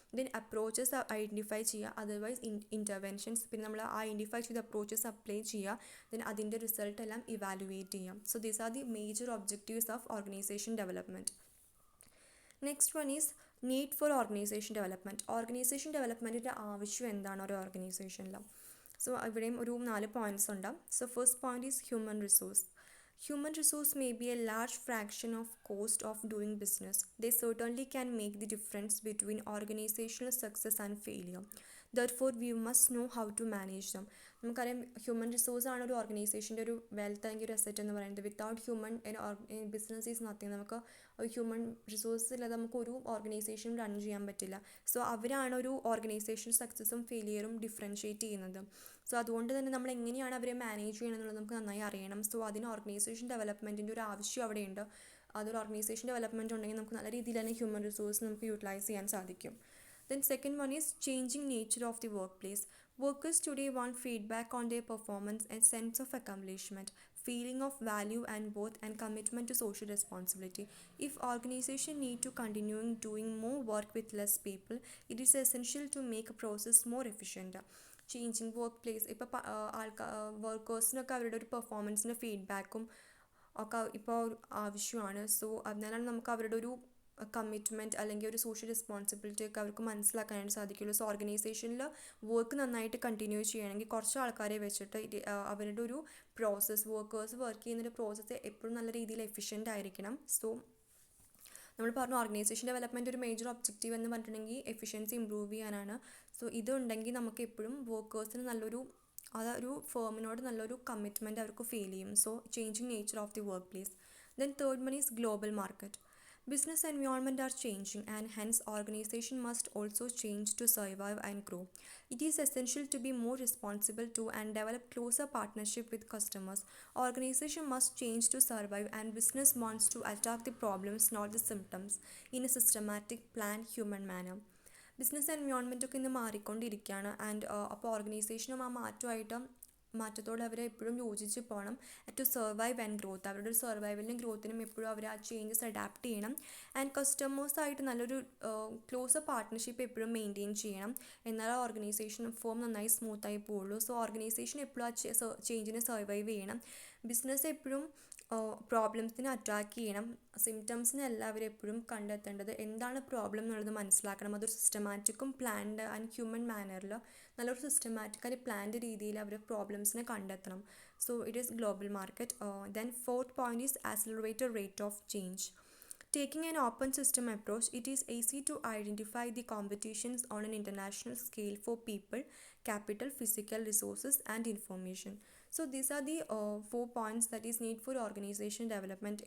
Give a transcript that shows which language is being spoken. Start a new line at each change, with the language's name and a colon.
Malayalam: Then approaches identify ചെയ്യുക, otherwise interventions, പിന്നെ നമ്മൾ ഐഡൻറ്റിഫൈ ചെയ്ത അപ്രോച്ചസ് അപ്ലൈ ചെയ്യുക, ദെൻ അതിൻ്റെ റിസൾട്ട് എല്ലാം ഇവാലുവേറ്റ് ചെയ്യാം.
English: So these are the major objectives of organization development. Next one is need for organization development.
Malayalam: Organisation ഡെവലപ്മെൻറ്റിൻ്റെ ആവശ്യം എന്താണ് ഒരു ഓർഗനൈസേഷനിൽ?
English: so
Malayalam: ഇവിടെയും ഒരു 4 പോയിൻറ്റ്സ് ഉണ്ട്.
English: So first point is human resource. Human resource may be a large fraction of cost of doing business. They certainly can make the difference between organizational success and failure. Therefore, we must know how to manage them.
Malayalam: നമുക്കറിയാം human resource ആണ് ഒരു ഓർഗനൈസേഷൻ്റെ ഒരു wealth അല്ലെങ്കിൽ ഒരു asset എന്ന് പറയുന്നത്.
English: Without human business is nothing.
Malayalam: നമുക്ക് human resource ഇല്ലാതെ നമുക്ക് ഒരു ഓർഗനൈസേഷൻ റൺ ചെയ്യാൻ പറ്റില്ല. സോ അവരാണ് ഒരു ഓർഗനൈസേഷൻ സക്സസ്സും ഫെയിലിയറും ഡിഫറൻഷ്യേറ്റ് ചെയ്യുന്നത്. സോ അതുകൊണ്ട് തന്നെ നമ്മൾ എങ്ങനെയാണ് അവരെ മാനേജ് ചെയ്യണം എന്നുള്ളത് നമുക്ക് നന്നായി അറിയണം. സോ അതിന് ഓർഗനൈസേഷൻ ഡെവലപ്മെൻറ്റിൻ്റെ ഒരു ആവശ്യം അവിടെയുണ്ട്. അതൊരു ഓർഗനൈസേഷൻ ഡെവലപ്മെൻറ്റ് ഉണ്ടെങ്കിൽ നമുക്ക് നല്ല രീതിയിൽ തന്നെ ഹ്യൂമൻ റിസോഴ്സ് നമുക്ക് യൂട്ടിലൈസ് ചെയ്യാൻ സാധിക്കും.
English: Then second one is changing nature of the workplace. Workers today want feedback on their performance and sense of accomplishment, feeling of value and worth, and commitment to social responsibility. If organization need to continue doing more work with less people, it is essential to make a process more efficient.
Malayalam: Changing work place, ഇപ്പോൾ വർക്കേഴ്സിനൊക്കെ അവരുടെ ഒരു പെർഫോമൻസിൻ്റെ ഫീഡ്ബാക്കും ഒക്കെ ഇപ്പോൾ ആവശ്യമാണ്. So അതിനാലാണ് നമുക്ക് അവരുടെ ഒരു കമ്മിറ്റ്മെൻറ്റ് അല്ലെങ്കിൽ ഒരു സോഷ്യൽ റെസ്പോൺസിബിലിറ്റി ഒക്കെ അവർക്ക് മനസ്സിലാക്കാനായിട്ട് സാധിക്കുള്ളൂ. സോ ഓർഗനൈസേഷനിൽ വർക്ക് നന്നായിട്ട് കണ്ടിന്യൂ ചെയ്യണമെങ്കിൽ കുറച്ച് ആൾക്കാരെ വെച്ചിട്ട് അവരുടെ ഒരു പ്രോസസ്സ് വർക്കേഴ്സ് വർക്ക് ചെയ്യുന്നൊരു പ്രോസസ്സ് എപ്പോഴും നല്ല രീതിയിൽ എഫിഷ്യൻ്റ് ആയിരിക്കണം. സോ നമ്മൾ പറഞ്ഞു ഓർഗനൈസേഷൻ ഡെവലപ്മെൻറ്റ് ഒരു മേജർ ഒബ്ജക്റ്റീവ് എന്ന് പറഞ്ഞിട്ടുണ്ടെങ്കിൽ എഫിഷ്യൻസി ഇമ്പ്രൂവ് ചെയ്യാനാണ്. സോ ഇതുണ്ടെങ്കിൽ നമുക്ക് എപ്പോഴും വർക്കേഴ്സിന് നല്ലൊരു അതൊരു ഫേമിനോട് നല്ലൊരു കമ്മിറ്റ്മെൻറ്റ് അവർക്ക് ഫീൽ ചെയ്യും.
English: So changing nature of the workplace. Then third one is global market. Business environment are changing and hence organization must also change to survive and grow. It is essential to be more responsible to and develop closer partnership with customers. Organization must change to survive and business wants to attack the problems not the symptoms in a systematic planned human manner.
Malayalam: Business environment ഒക്കെ ഇന്ന് മാറിക്കൊണ്ടിരിക്കുകയാണ്. And അപ്പോൾ ഓർഗനൈസേഷനും ആ മാറ്റത്തോടെ അവരെ എപ്പോഴും യോജിച്ച് പോകണം
English: To survive and growth.
Malayalam: അവരുടെ ഒരു സർവൈവലിനും ഗ്രോത്തിനും എപ്പോഴും അവർ ആ ചേഞ്ചസ് അഡാപ്റ്റ് ചെയ്യണം. ആൻഡ് കസ്റ്റമേഴ്സായിട്ട് നല്ലൊരു ക്ലോസ് പാർട്ട്ണർഷിപ്പ് എപ്പോഴും മെയിൻറ്റെയിൻ ചെയ്യണം. എന്നാൽ ആ ഓർഗനൈസേഷൻ ഫോം നന്നായി സ്മൂത്തായി പോവുള്ളൂ. സോ ഓർഗനൈസേഷൻ എപ്പോഴും ആ ചേഞ്ചിനെ സർവൈവ് ചെയ്യണം. ബിസിനസ് എപ്പോഴും പ്രോബ്ലംസിനെ അറ്റാക്ക് ചെയ്യണം. സിംറ്റംസിനെ എല്ലാവരും എപ്പോഴും കണ്ടെത്തേണ്ടത് എന്താണ് പ്രോബ്ലം എന്നുള്ളത് മനസ്സിലാക്കണം. അതൊരു സിസ്റ്റമാറ്റിക്കും പ്ലാൻഡ് ആൻഡ് ഹ്യൂമൻ മാനറിൽ നല്ലൊരു സിസ്റ്റമാറ്റിക്കലി പ്ലാൻഡ് രീതിയിൽ അവർ പ്രോബ്ലംസിനെ കണ്ടെത്തണം.
English: So it is global market. Then fourth point is accelerated rate of change. Taking an open system approach, it is easy to identify the competitions on an international scale for people, capital, physical resources, and information. So these are the 4 points that is need for organization development.